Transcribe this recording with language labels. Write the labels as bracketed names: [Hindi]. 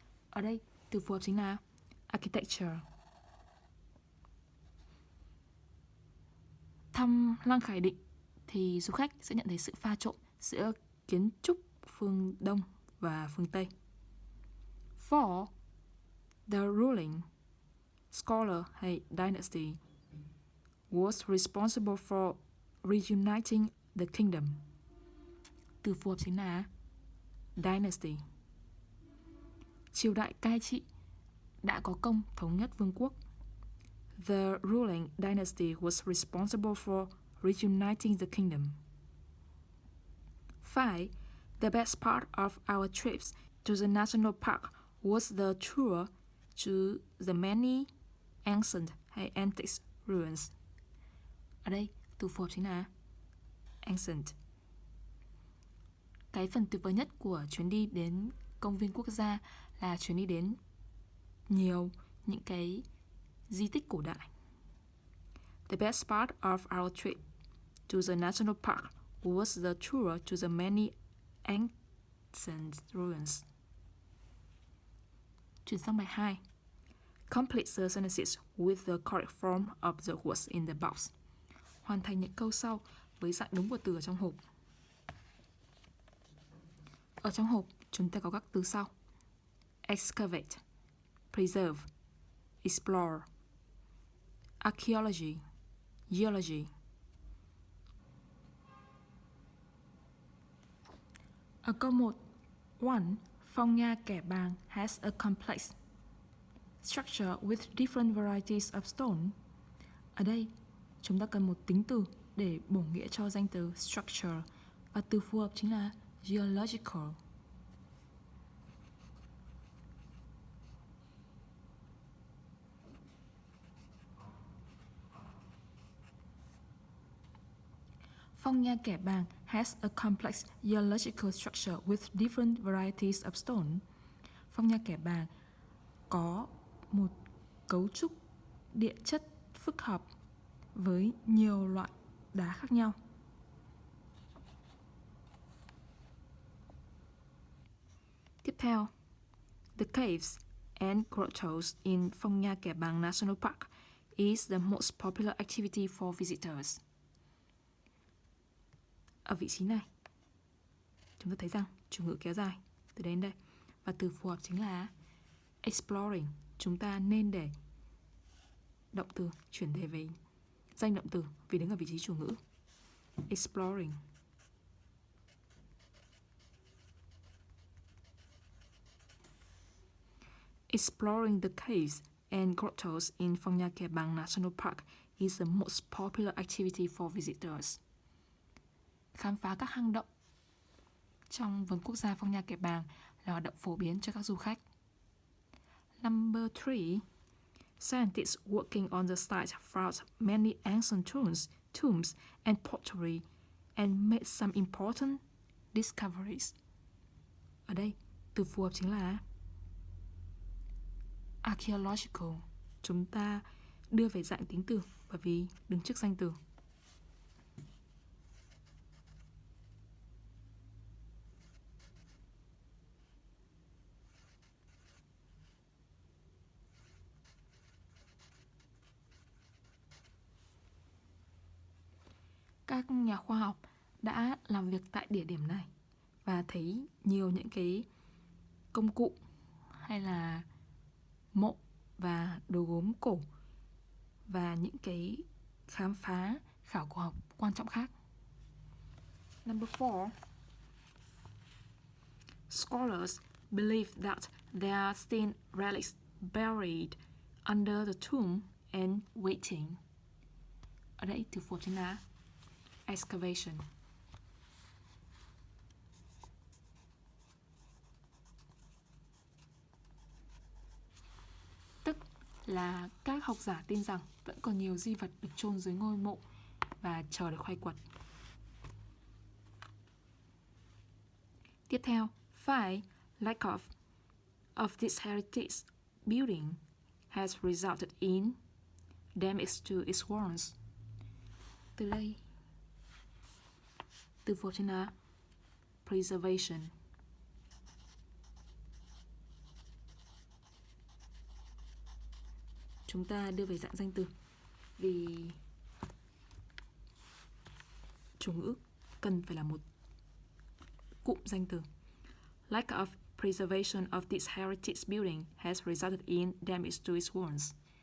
[Vietnamese] Ở đây từ phù hợp chính là architecture. Thăm Lăng Khải Định thì du khách sẽ nhận thấy sự pha trộn giữa kiến trúc phương Đông và phương Tây. [English] For the ruling scholar [Vietnamese] hay [English] dynasty was responsible for reuniting the kingdom. [Vietnamese] Từ phù hợp chính là dynasty. Triều đại cai trị đã có công thống nhất vương quốc. [English] The ruling dynasty was responsible for reuniting the kingdom. 5. The best part of our trips to the national park was the tour to the many ancient [Vietnamese] hay [English] antique ruins. [Vietnamese] Ở đây từ phù hợp chính là ancient. Cái phần tuyệt vời nhất của chuyến đi đến công viên quốc gia là chuyến đi đến nhiều những cái di tích cổ đại. [English] The best part of our trip to the national park was the tour to the many ancient ruins. [Vietnamese] Chuyển sang bài 2. [English] Complete the sentences with the correct form of the words in the box. [Vietnamese] Hoàn thành những câu sau với dạng đúng của từ ở trong hộp. Ở trong hộp, chúng ta có các từ sau: [English] excavate, preserve, explore, archaeology, geology. [Vietnamese] Ở câu 1, [English] one, phong nha kẻ bàng has a complex structure with different varieties of stone. [Vietnamese] Ở đây, chúng ta cần một tính từ để bổ nghĩa cho danh từ structure, và từ phù hợp chính là geological. [English] Phong nha kẻ bàng has a complex geological structure with different varieties of stone. [Vietnamese] Phong nha kẻ bàng có một cấu trúc địa chất phức hợp với nhiều loại đá khác nhau. Tiếp theo, [English] the caves and grottos in Phong Nha Kẻ Bàng National Park is the most popular activity for visitors. [Vietnamese] Ở vị trí này, chúng ta thấy rằng chủ ngữ kéo dài từ đến đây, và từ phù hợp chính là exploring. Chúng ta nên để động từ chuyển thể về danh động từ vì đứng ở vị trí chủ ngữ. [English] Exploring. Exploring the caves and grottos in Phong Nha Kẻ Bàng National Park is the most popular activity for visitors. [Vietnamese] Khám phá các hang động trong vườn quốc gia Phong Nha Kẻ Bàng là hoạt động phổ biến cho các du khách. [English] Number 3. Scientists working on the site found many ancient tombs and pottery and made some important discoveries. [Vietnamese] Ở đây, từ phù hợp chính là archaeological. Chúng ta đưa về dạng tính từ bởi vì đứng trước danh từ. Các nhà khoa học đã làm việc tại địa điểm này và thấy nhiều những cái công cụ hay là mộ và đồ gốm cổ và những cái khám phá khảo cổ học quan trọng khác. [English] Number 4. Scholars believe that there are still relics buried under the tomb and waiting. [Vietnamese] Ở đây từ phù hợp chính là excavation. Tức là các học giả tin rằng vẫn còn nhiều di vật được chôn dưới ngôi mộ và chờ được khai quật. Tiếp theo, 5. [English] Lack of this heritage building has resulted in damage to its walls. [Vietnamese] Từ đây, từ phù hợp chính là preservation. chúng ta đưa về dạng danh từ, vì chủ ngữ cần phải là một cụm danh từ. [English] Lack of preservation of this heritage building has resulted in damage to its walls.